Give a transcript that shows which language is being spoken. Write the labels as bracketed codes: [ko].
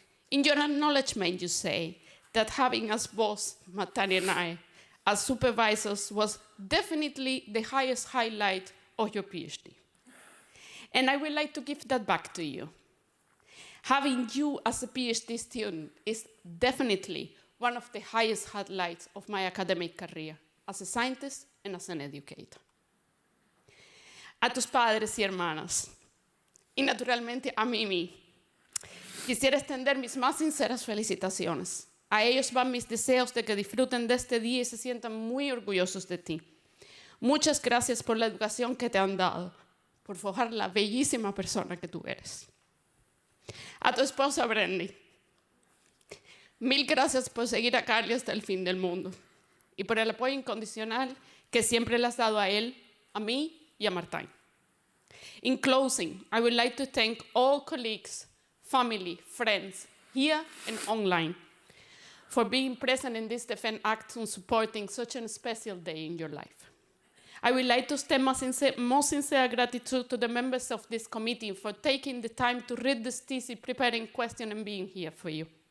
[en] In your acknowledgement, you say that having us both, Martijn and I, as supervisors was definitely the highest highlight of your PhD. And I would like to give that back to you. Having you as a PhD student is definitely one of the highest highlights of my academic career as a scientist and as an educator. [es] A tus padres y hermanas, y naturalmente a Mimi, quisiera extender mis más sinceras felicitaciones. A ellos van mis deseos de que disfruten de este día y se sientan muy orgullosos de ti. Muchas gracias por la educación que te han dado, por forjar la bellísima persona que tú eres. A tu esposa Brandy, mil gracias por seguir a Carly hasta el fin del mundo y por el apoyo incondicional que siempre le has dado a él, a mí y a Martijn. [en] In closing, I would like to thank all colleagues, family, friends, here and online, for being present in this Defend Act and supporting such a special day in your life. I would like to extend my most sincere gratitude to the members of this committee for taking the time to read this thesis, preparing questions, and being here for you.